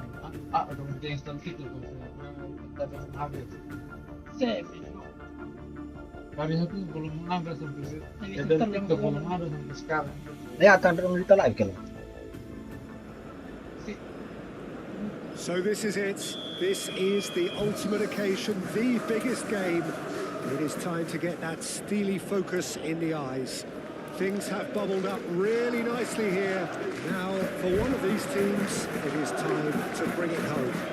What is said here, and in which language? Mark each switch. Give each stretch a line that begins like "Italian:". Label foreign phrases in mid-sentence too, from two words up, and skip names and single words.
Indonesian: Ada instan TikTok. Tapi habis. Hari itu belum ada sampai dan TikTok belum ada sampai sekarang. Ya akan kita live kalau.
English: So this is it. This is the ultimate occasion, the biggest game. It is time to get that steely focus in the eyes. Things have bubbled up really nicely here. Now, for one of these teams, it is time to bring it home.